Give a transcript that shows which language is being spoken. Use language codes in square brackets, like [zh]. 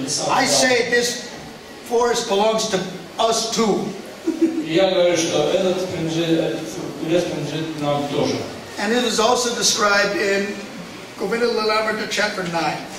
[en] I say this forest belongs to us too. [ru] Я говорю, что этот лес принадлежит нам тоже. [en] And it is also described in Govinda Lilamrita chapter 9.